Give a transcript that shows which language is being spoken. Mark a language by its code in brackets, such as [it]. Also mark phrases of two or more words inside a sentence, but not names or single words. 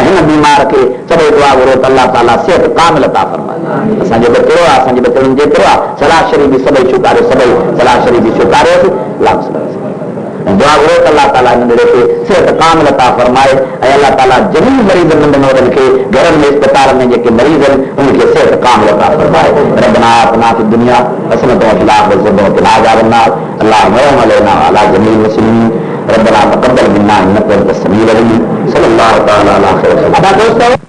[sd] हिन बीमार खे सभई दुआ घुरो त अल्लाह ताला सिहत कामिल अता फरमाए असांजो बचिड़ो आहे असांजे बचिड़नि जेतिरो आहे सलाह शरीफ़ बि सभई छुकारे सभई सलाह शरीफ़ बि छुकारियोसि दुआ घुरो त अल्लाह ताला हिन खे सिहत कामिल अता फरमाए ऐं अल्लाह ताला जमीन मरीज़ नंढनि खे घरनि में अस्पताल में जेके मरीज़ आहिनि उनखे सिहत कामिल अता फरमाए [ar] ربنا آتنا في الدنيا حسنة و في الآخرة حسنة و قنا عذاب النار اللهم ارحم علينا و على جميع المسلمين ربنا تقبل منا إنك أنت السميع العليم صلى الله تعالى على خير